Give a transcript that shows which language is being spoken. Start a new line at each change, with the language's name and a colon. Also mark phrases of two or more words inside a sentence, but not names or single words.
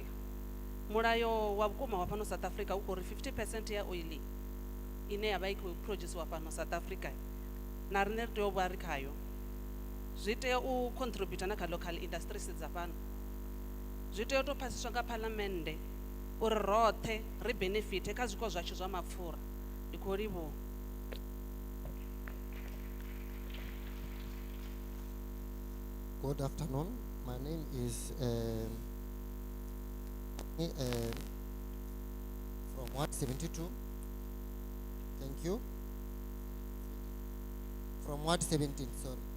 Venda: Mulayo wa vhukuma wa fhano South Africa u khou ri 50% ya oil ine ya vha i khou produciwa fhano South Africa na riṋe ri tea u vha ri khayo. Zwi tea u contribute na kha
English: local industries
Venda: dza fhano. Zwi tea u tou phasiswa nga phalamennde uri roṱhe ri benefite kha zwiko zwashu zwa mapfura Ndi khou livhuwa.
English: Good afternoon. My name is from Ward 72. Thank you. From Ward 17, sorry.